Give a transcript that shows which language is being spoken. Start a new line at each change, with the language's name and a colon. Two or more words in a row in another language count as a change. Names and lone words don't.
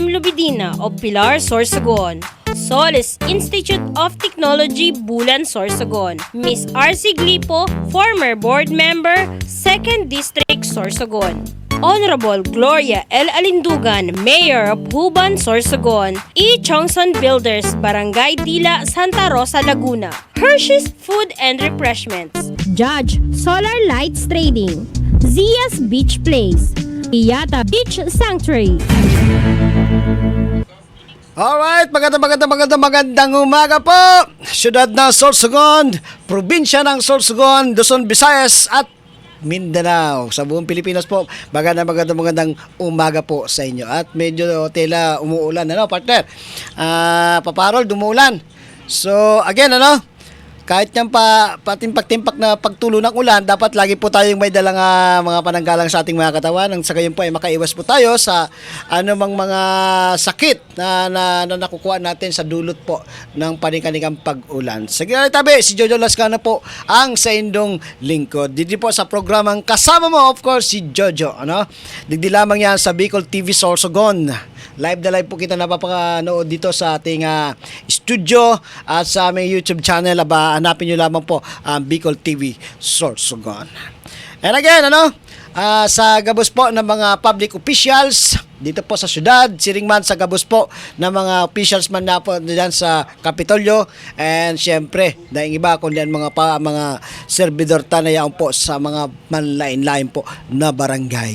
English: Lubidina of Pilar, Sorsogon, Solis Institute of Technology, Bulan, Sorsogon, Miss R.C. Glipo, former board member, 2nd District, Sorsogon, Honorable Gloria L. Alindugan, Mayor of Huban, Sorsogon, E. Chongson Builders, Barangay Dila, Santa Rosa, Laguna, Hershey's Food and Refreshments, Judge Solar Lights Trading, Zia's Beach Place, Iyata Beach Sanctuary. Alright,
Filipino: magandang umaga po! Siyudad ng Sorsogon, probinsya ng Sorsogon, Luzon, Visayas at Mindanao. Sa buong Pilipinas po, magandang umaga po sa inyo. At medyo tila umuulan, partner?
Bikol: Paparol, dumuulan.
Filipino: So, again, kahit yan patimpak-timpak na pagtulo ng ulan, dapat lagi po tayong may dalang mga pananggalang sa ating mga katawan. Nang sa gayon po ay makaiwas po tayo sa anumang mga sakit na nakukuha natin sa dulot po ng panikanigang pag-ulan.
Bikol: Sige na tabi, si Jojo Lascano po ang sa indong lingkod.
Filipino: Dito po sa programang Kasama Mo,
English: of course,
Filipino: si Jojo.
Bikol: Digdi lamang yan sa Bicol TV Sorsogon.
Filipino: Live na live po kita napapanood dito sa ating studio at sa aming YouTube channel. Hanapin nyo lamang po ang Bicol TV Sorsogon.
English: And again,
Bikol: sa gabos po ng mga
English: public officials
Bikol: dito po sa syudad, siringman sa gabos po ng mga officials man na po dyan sa Kapitolyo, and syempre, dahil iba kundi mga servidor tanayaon po sa mga manlain-lain po na barangay.